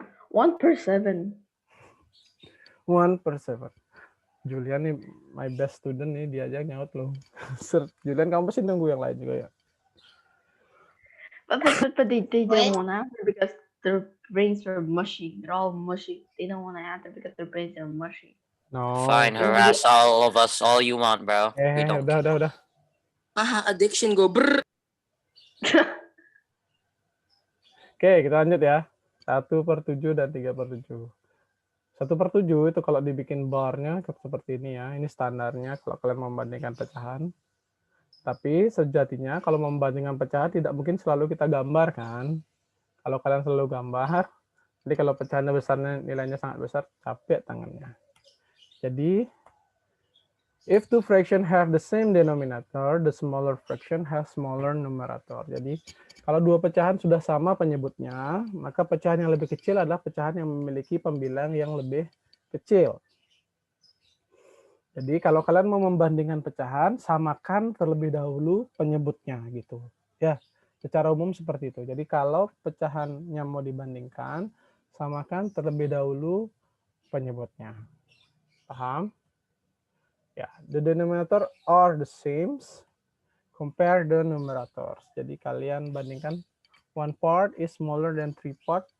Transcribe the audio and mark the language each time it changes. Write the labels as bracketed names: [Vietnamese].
[Indonesian] 1/7. 1/7. Julian nih, [English] my best student [Indonesian] nih, diajak nyaut loh. Julian, kamu pasti nunggu yang lain juga ya? [English] But they Wait. don't want to answer because their brains are mushy. They're all mushy. They don't want to answer because their brains are mushy. No. Fine, harass all of us all you want, bro. We don't care. [Indonesian] Udah. [English] Haha, addiction go brr. [Indonesian] Oke, kita lanjut ya. 1/7 dan 3/7. 1/7 itu kalau dibikin barnya seperti ini ya. Ini standarnya kalau kalian membandingkan pecahan. Tapi sejatinya kalau membandingkan pecahan tidak mungkin selalu kita gambar kan. Kalau kalian selalu gambar, jadi kalau pecahannya besarnya nilainya sangat besar, capek tangannya. Jadi, [English] if two fraction have the same denominator, the smaller fraction has smaller numerator. [Indonesian] Jadi, kalau dua pecahan sudah sama penyebutnya, maka pecahan yang lebih kecil adalah pecahan yang memiliki pembilang yang lebih kecil. Jadi kalau kalian mau membandingkan pecahan, samakan terlebih dahulu penyebutnya gitu. Ya, secara umum seperti itu. Jadi kalau pecahannya mau dibandingkan, samakan terlebih dahulu penyebutnya. Paham? [English] Ya, the denominator are the same. Compare the numerators. [Indonesian] Jadi kalian bandingkan [English] 1 part is smaller than 3 part.